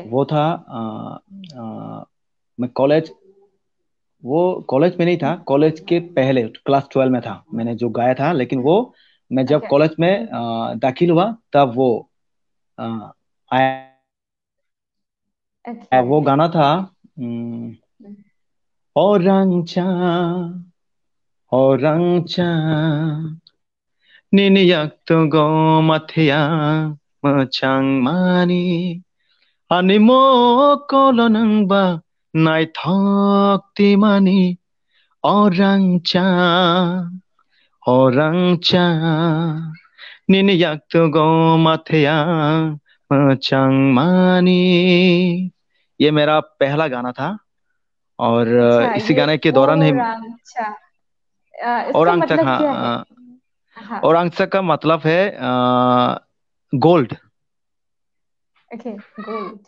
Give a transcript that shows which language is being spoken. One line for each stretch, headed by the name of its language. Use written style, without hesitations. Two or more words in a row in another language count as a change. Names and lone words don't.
Hindi: वो था मैं कॉलेज वो कॉलेज में नहीं था, कॉलेज के पहले क्लास 12 में था मैंने जो गाया था। लेकिन वो मैं जब ओके। कॉलेज में दाखिल हुआ तब वो अ, आया। ओके। वो गाना था
Kok Borok: orang orang nini yakto go mathia machang mani ani mo kolonang ba nai thok ti mani orang orang nini yakto go mathia machang mani।
Hindi: ये मेरा पहला गाना था और अच्छा, इसी ये गाने के ओ दौरान ही राम। अच्छा। और इसका अंक तक, मतलब क्या है। हाँ। हाँ। और अंक तक का मतलब है गोल्ड। ओके। गोल्ड।